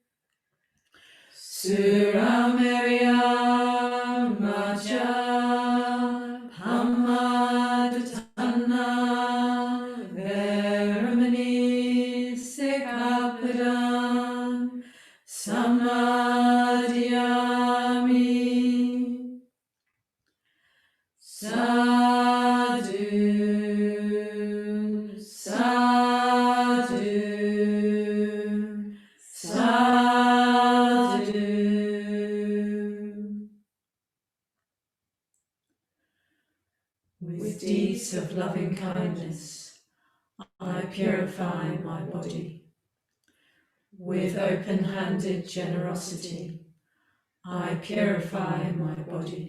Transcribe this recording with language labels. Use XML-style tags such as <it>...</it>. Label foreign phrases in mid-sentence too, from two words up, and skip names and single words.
<pi>Suramerya Maja Pamadatana Veramani Sikkhapadang Samadhiyami. Sadhu, sadhu, sadhu.</pi> <en>With deeds of loving kindness, I purify my body. With open-handed generosity, I purify my body.</en>